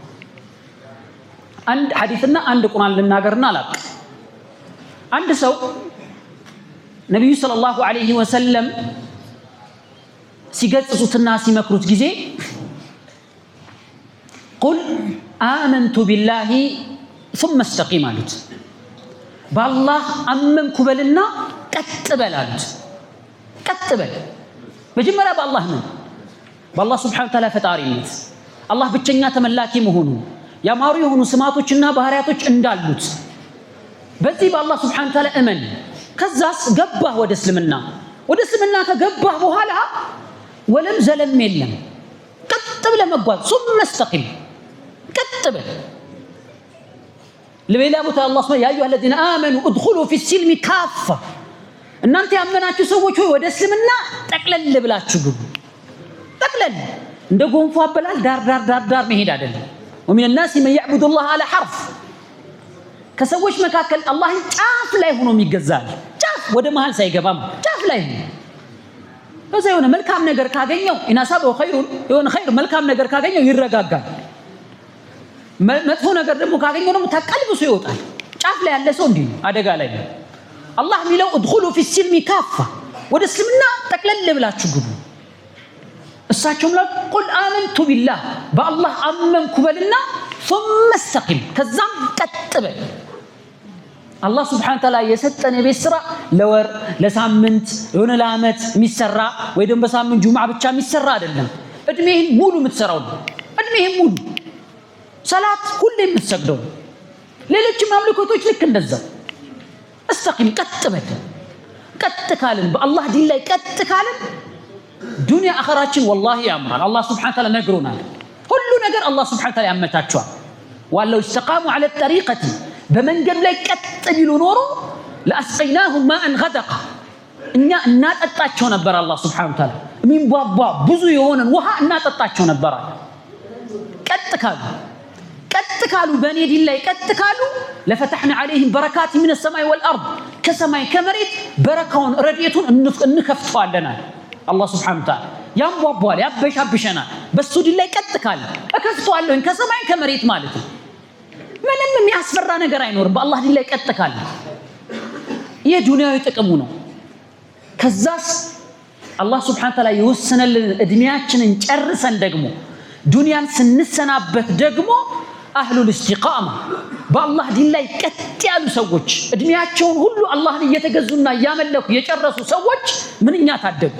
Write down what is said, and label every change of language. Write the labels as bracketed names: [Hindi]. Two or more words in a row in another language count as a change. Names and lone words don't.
[Amharic] አንድ ሐዲስና አንድ ቁርአን ልናገርና አላቅ። አንድ ሰው ነብዩ [Arabic] صلى الله عليه وسلم [Amharic] ሲገጽሱትና ሲመክሩት ጊዜ [Arabic] قل آمنت بالله ثم استقيم [Amharic] አሉት። በአላህ አመንኩ በልና ቀጥ በል አሉት። ቀጥ በል መጀመሪያ በአላህ ነው፣ በአላህ [Arabic] سبحانه وتعالى [Amharic] ፈጣሪነት፣ አላህ ብቸኛ ተመላኪ መሆኑ፣ ያማሩ የሆኑ ስማቶችና ባህሪያቶች እንዳሉት በዚህ በአላህ [Arabic] سبحانه وتعالى [Amharic] እመን። ከዛስ ገባህ ወደ እስልምና ከገባህ በኋላ ወለም ዘለም የለም ቀጥ ብለህ መጓዝ [Arabic] ثم استقيم [Amharic] ቀጥ በል። ለሌላ ቦታ አላህ [Arabic] يا أيها الذين آمنوا ادخلوا في السلم كافة [Amharic] እናንተ ያመናችሁ ሰዎች ሆይ ወደ እስልምና ጠቅለል ብላችሁ ግቡ። ጠቅለል እንደ ጎንፎ አበላል ዳር መሄድ አይደለም። [Arabic] ومن الناس من يعبد الله على حرف [Amharic] ከሰዎች መካከል አላህን ጫፍ ላይ ሆኖ የሚገዛል። ጫፍ ወደ መሃል ሳይገባም ጫፍ ላይ በዛ የሆነ መልካም ነገር ካገኘው [Arabic] إن أصابه خير [Amharic] የሆነ ኸይር መልካም ነገር ካገኘው ይረጋጋል። መጥፎ ነገር ደግሞ ካገኘው ደግሞ ተቀልብሶ ይወጣል። ጫፍ ላይ ያለ ሰው እንዲህ አደጋ ላይ ነው። አላህ ሚለው [Arabic] ادخلوا في السلم كافة [Amharic] ወደ እስልምና ጠቅለል ብላችሁ ግቡ። እሳቸውም ላይ [Arabic] قل آمنت بالله [Amharic] በአላህ አመንኩ በልና [Arabic] ثم استقم [Amharic] ከዛም ቀጥ በል። አላህ [Arabic] سبحانه وتعالى [Amharic] የሰጠን የቤት ስራ ለወር ለሳምንት የሆነ ለአመት የሚሰራ ወይ ደግሞ በሳምንት ጁምዓ ብቻ የሚሰራ አይደለም። እድሜህን ሙሉ የምትሰራው ነው። እድሜህን ሙሉ ሰላት ሁሌ የምትሰግደው፣ ሌሎችም አምልኮቶች ልክ እንደዛው። استقم ቀጥ በል። ቀጥ ካልን በአላህ ዲን ላይ ቀጥ ካልን ዱንያ አኺራችን ወላሂ ያምራል። አላህ [Arabic] سبحانه وتعالى [Amharic] ነግሮናል። ሁሉ ነገር አላህ [Arabic] سبحانه وتعالى [Amharic] ያመቻቸዋል። [Arabic] ولو استقاموا على الطريقة [Amharic] በመንገድ ላይ ቀጥ ቢሉ ኖሮ [Arabic] لأسقيناهم ماء غدقا [Amharic] እኛ እናጠጣቸው ነበር። አላህ [Arabic] سبحانه وتعالى [Amharic] ሚንቧቧ ብዙ የሆነን ውሃ እናጠጣቸው ነበር። ቀጥ ካሉ በኔ ዲን ላይ ቀጥ ካሉ [Arabic] لفتحنا عليهم بركات من السماء والارض [Amharic] ከሰማይ ከመሬት በረካውን ረድኤቱን እንከፍተዋለን። አላህ [Arabic] سبحانه وتعالى [Amharic] ያንቧቧል ያበሻብሸናል። በሱ ዲን ላይ ቀጥ ካለ እከፍተዋለሁ ከሰማይ ከመሬት ማለት ነው። ምንም የሚያስፈራ ነገር አይኖርም በአላህ ዲን ላይ ቀጥ ካለ። የዱንያዊ ጥቅሙ ነው። ከዛስ አላህ [Arabic] سبحانه وتعالى [Amharic] የወሰነልን እድሜያችንን ጨርሰን ደግሞ ዱንያን ስንሰናበት ደግሞ [Arabic] أهل الاستقامة [Amharic] በአላህ ዲን ላይ ቀጥ ያሉ ሰዎች እድሜያቸውን ሁሉ አላህን እየተገዙና እያመለኩ የጨረሱ ሰዎች ምንኛ ታደጉ።